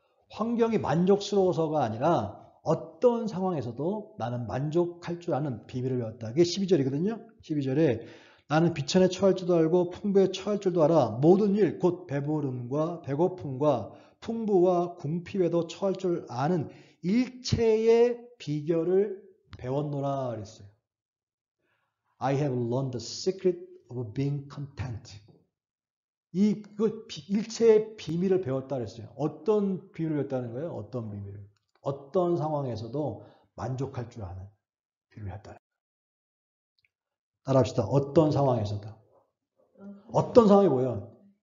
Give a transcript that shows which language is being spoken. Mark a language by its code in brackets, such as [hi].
[ko] 환경이 만족스러워서가 아니라 어떤 상황에서도 나는 만족할 줄 아는 비밀을 배웠다. 이게 12절이거든요. 12절에 나는 비천에 처할 줄도 알고 풍부에 처할 줄도 알아. 모든 일 곧 배부름과 배고픔과 풍부와 궁핍에도 처할 줄 아는 일체의 비결을 배웠노라 그랬어요. [en] I have learned the secret of being content. [ko] 그 일체의 비밀을 배웠다 그랬어요. 어떤 비밀을 배웠다는 거예요? 어떤 비밀을? 어떤 상황에서도 만족할 줄 아는 비밀을 배웠다. 따라합시다. 어떤 상황에서도. 어떤 상황이 뭐예요?